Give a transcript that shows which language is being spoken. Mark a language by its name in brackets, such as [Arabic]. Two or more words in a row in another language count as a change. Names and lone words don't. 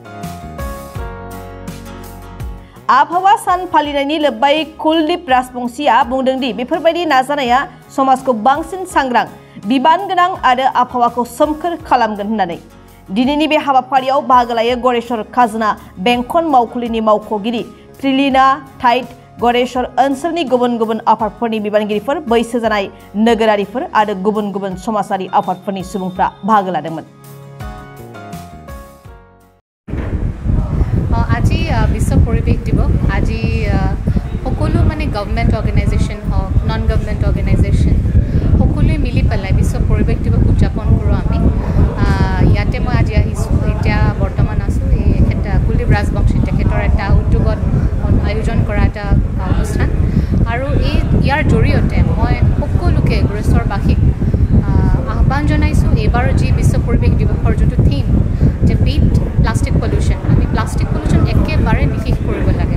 [Bodo] आबहावा सान फालिनायनि लोब्बायै कुलदीप राजबंशीआ बुंदों दि बेफोरबायदि नाजानाया समाजखौ बांसिन सांग्रां, बिबान गोनां आरो आबहावाखौ सोमखोर खालामगोन होननानै। दिनैनि बे हाबाफारियाव बाहागो लायो गरेस्वर खाजोना बेंखन मावखुलिनि मावख'गिरि त्रिलिना थाइट, गरेस्वर ओनसोलनि गुबुन गुबुन आफादफोरनि बिबानगिरिफोर, बैसो जानाय नोगोरारिफोर आरो गुबुन गुबुन समाजारि आफादफोरनि सुबुंफ्रा बाहागो लादोंमोन। [Assamese] আজি বিশ্ব পৰিৱেশ দিৱস। আজি সকলো [English] government organisation [Assamese] হওক, [English] non government organisation [Assamese] সকলোৱে মিলি পেলাই বিশ্ব পৰিৱেশ দিৱস উদযাপন কৰোঁ আমি। ইয়াতে মই আজি আহিছোঁ, এতিয়া বৰ্তমান আছোঁ এই কুলদীপ ৰাজবংশী তেখেতৰ এটা উদ্যোগত আয়োজন কৰা এটা অনুষ্ঠান, আৰু ইয়াৰ জৰিয়তে মই সকলোকে গুৰেশ্বৰবাসীক আহ্বান জনাইছোঁ এইবাৰ যি বিশ্ব পৰিৱেশ দিৱসৰ যোনটো থিম যে [English] beat plastic pollution, [Assamese] আমি [English] plastic pollution [Assamese] একেবাৰে নিশেষ কৰিব লাগে।